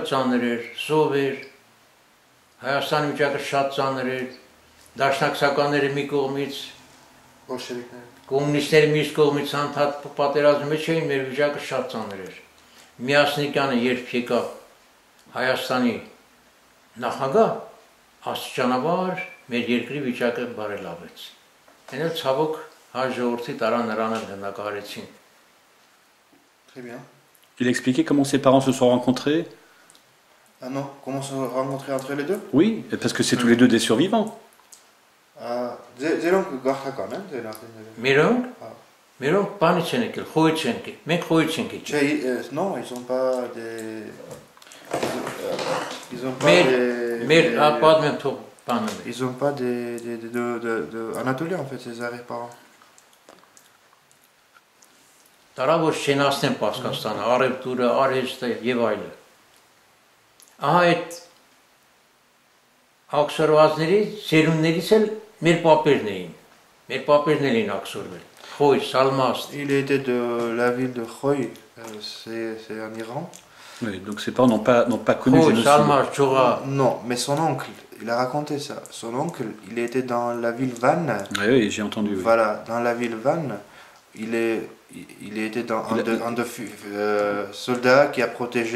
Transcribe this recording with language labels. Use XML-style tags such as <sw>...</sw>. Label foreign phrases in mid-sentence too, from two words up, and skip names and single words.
<hy>ծանր էր, սով էր, Հայաստանի վիճակը շատ ծանր էր, դաշնակցականները մի կողմից, կոմունիստները մյուս կողմից անդադ պատերազմի մեջ էին, մեր վիճակը շատ ծանր էր։ Միասնիկյանը երբ եկավ Հայաստանի նախագահ, աստիճանաբար մեր երկրի վիճակը բարելավեց։ Այն էլ ցավոք հայ ժողովրդի տարան նրան էլ գնդակահարեցին։</hy> <fr>Très bien. Il a expliqué comment ses parents se sont rencontrés? Ah non, comment se sont rencontrés entre les deux? Oui, parce que c'est tous les deux des survivants.</fr> <hy>Ձերոնք գաղթական են, ձեր Մերոնք բանից են եկել, խոյից են եկել, մենք խոյից ենք եկել։ Չէ,</hy> <fr>non, ils ont pas des</fr> <hy>Մեր պատմեմ թող բանը։</hy> <fr>Ils ont pas de Anatolien en fait, ces arrière-parents.</fr> <hy>Տարավ որ շենացնեն Պարսկաստանը, արևտուրը, արհեստը եւ այլը։ Ահա այդ աքսորվածների սերունդներից էլ մեր պապերն էին։ Մեր պապերն էին աքսորվել։ Խոյ, Սալմաստ։</hy> <fr>Il était de la ville de Khoy, c'est en Iran. Oui, donc ses parents n'ont pas connu le</fr> <hy>Խոյ,</hy> <fr>génocide.</fr> <hy>Սալմաստ, Ջուղա։</hy> <fr>Non, mais son oncle, il a raconté ça. Son oncle, il était dans la ville Van. Oui, oui, j'ai entendu. Oui. Voilà, dans la ville Van, il était dans un de soldat qui a protégé.</fr>